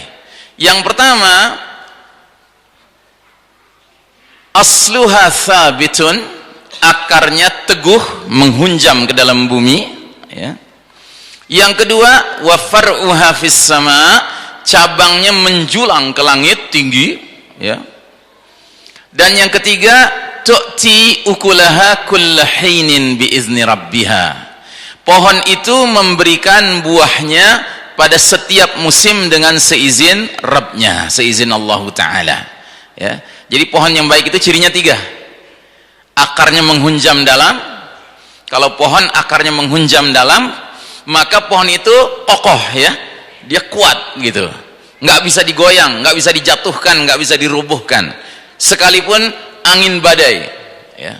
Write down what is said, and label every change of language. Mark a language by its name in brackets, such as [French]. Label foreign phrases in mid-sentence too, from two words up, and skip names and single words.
[Indonesian] Yang pertama, [Arabic] أصلها ثابت, [Indonesian] akarnya teguh menghunjam ke dalam bumi ya. Yang kedua, [Arabic] وفرعها في السماء, [Indonesian] cabangnya menjulang ke langit tinggi ya. Dan yang ketiga, [Arabic] تؤتي أكلها كل حين بإذن ربها. [Indonesian] Pohon itu memberikan buahnya pada setiap musim dengan seizin Rabbnya, seizin Allah Ta'ala. Ya. Jadi pohon yang baik itu cirinya 3. Akarnya menghunjam dalam. Kalau pohon akarnya menghunjam dalam, maka pohon itu kokoh, ya, dia kuat gitu, nggak bisa digoyang, nggak bisa dijatuhkan, nggak bisa dirubuhkan, sekalipun angin badai, ya.